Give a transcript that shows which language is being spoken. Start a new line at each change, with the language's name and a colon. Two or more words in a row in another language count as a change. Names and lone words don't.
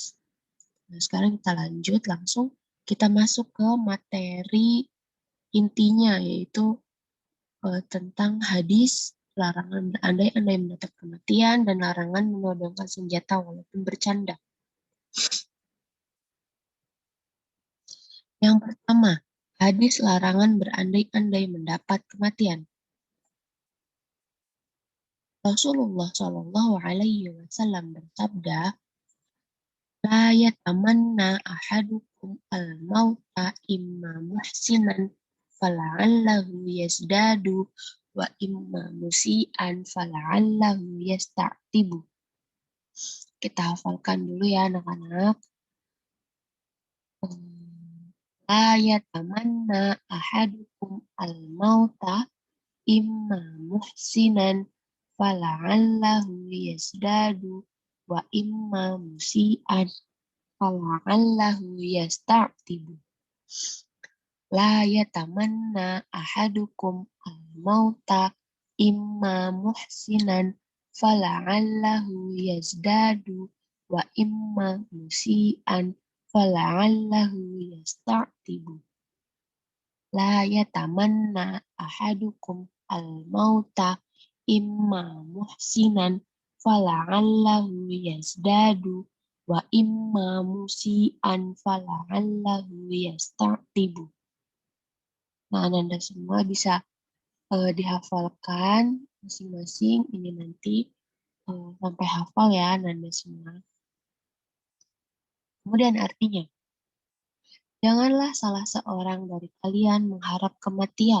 Indonesian: Nah, sekarang kita lanjut langsung, kita masuk ke materi intinya, yaitu tentang hadis larangan berandai-andai mendapat kematian dan larangan menodongkan senjata walaupun bercanda. Yang pertama, hadis larangan berandai-andai mendapat kematian. Rasulullah
Arabic: صلى الله عليه وسلم
Indonesian: bersabda,
Arabic: "لا يتمنى أحدكم الموت إما محسنا فلعله يزداد وإما مسيئا فلعله يستعتب."
Indonesian: Kita hafalkan dulu ya anak-anak.
Arabic: لا يتمنى أحدكم الموت إما محسنا فلعله يزداد وإما مسيئا فلعله يستعتب. لا يتمنى أحدكم الموت إما محسنا فلعله يزداد وإما مسيئا فلعله يستعتب. لا يتمنى أحدكم الموت إما محسنا فلعله يزداد وإما مسيئا فلعله يستعتب.
Indonesian: Nah, Anda semua bisa dihafalkan masing-masing. Ini nanti sampai hafal ya Anda semua. Kemudian artinya, janganlah salah seorang dari kalian mengharap kematian.